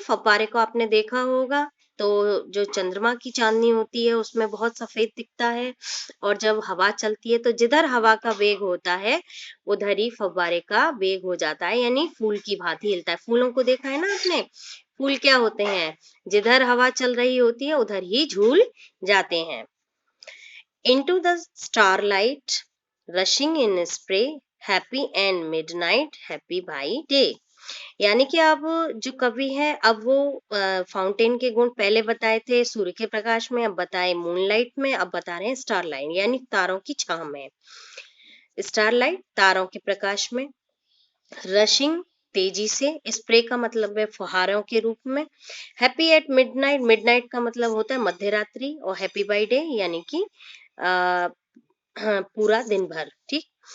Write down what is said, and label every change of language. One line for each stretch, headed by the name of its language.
Hindi: फव्वारे को आपने देखा होगा, तो जो चंद्रमा की चांदनी होती है उसमें बहुत सफेद दिखता है, और जब हवा चलती है तो जिधर हवा का वेग होता है उधर ही फव्वारे का वेग हो जाता है, यानी फूल की भांति हिलता है। फूलों को देखा है ना आपने, फूल क्या होते हैं, जिधर हवा चल रही होती है उधर ही झूल जाते हैं।
English: Into the starlight rushing in spray, happy and midnight happy by day।
Hindi: यानी कि अब जो कवि है, अब वो फाउंटेन के गुण पहले बताए थे सूर्य के प्रकाश में, अब बताए मूनलाइट में, अब बता रहे हैं स्टारलाइट यानी तारों की छांव में। स्टारलाइट तारों के प्रकाश में, रशिंग तेजी से, स्प्रे का मतलब है फुहारों के रूप में, हैप्पी एट मिडनाइट, मिडनाइट का मतलब होता है मध्य रात्रि, और हैप्पी बाय डे यानी कि पूरा दिन भर। ठीक।